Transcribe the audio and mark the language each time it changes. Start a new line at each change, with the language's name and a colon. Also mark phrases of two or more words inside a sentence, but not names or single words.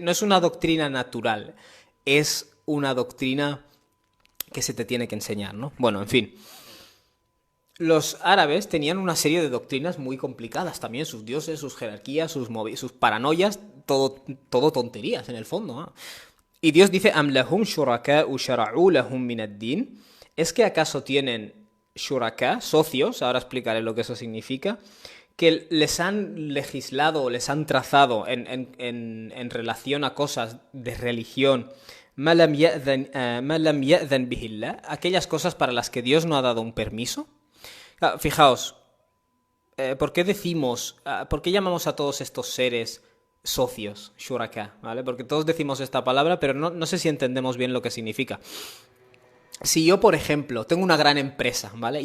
Spanish: No es una doctrina natural, es una doctrina que se te tiene que enseñar, ¿no? Bueno, en fin. Los árabes tenían una serie de doctrinas muy complicadas también, sus dioses, sus jerarquías, sus paranoias, todo tonterías en el fondo, ¿no? Y Dios dice,
Arabic: أم لهم شركاء شرعوا لهم من الدين.
Spanish: ¿Es que acaso tienen shuraka, socios? Ahora explicaré lo que eso significa. Que les han legislado o les han trazado en relación a cosas de religión,
Arabic: ما لم يأذن به الله,
Spanish: aquellas cosas para las que Dios no ha dado un permiso. Fijaos, ¿por qué llamamos a todos estos seres socios, shuraka, ¿vale? Porque todos decimos esta palabra, pero no sé si entendemos bien lo que significa. Si yo, por ejemplo, tengo una gran empresa, ¿vale?